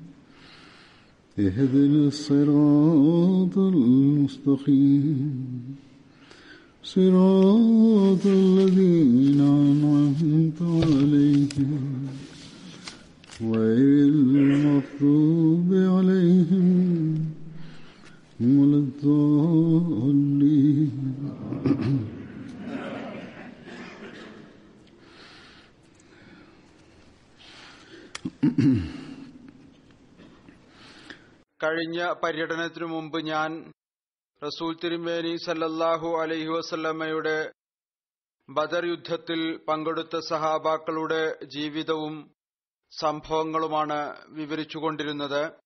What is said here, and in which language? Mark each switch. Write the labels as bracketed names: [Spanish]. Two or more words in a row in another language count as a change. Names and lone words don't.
[Arabic] اهدنا الصراط المستقيم صراط الذين أنعمت عليهم غير المغضوب عليهم ولا الضالين. [Malayalam] കഴിഞ്ഞ പര്യടനത്തിനു മുമ്പ് ഞാൻ റസൂൽ തിരുമേനി [Arabic] صلى الله عليه وسلم [Malayalam] ബദർ യുദ്ധത്തിൽ പങ്കെടുത്ത സഹാബാക്കളുടെ ജീവിതവും സംഭവങ്ങളുമാണ് വിവരിച്ചുകൊണ്ടിരുന്നത്.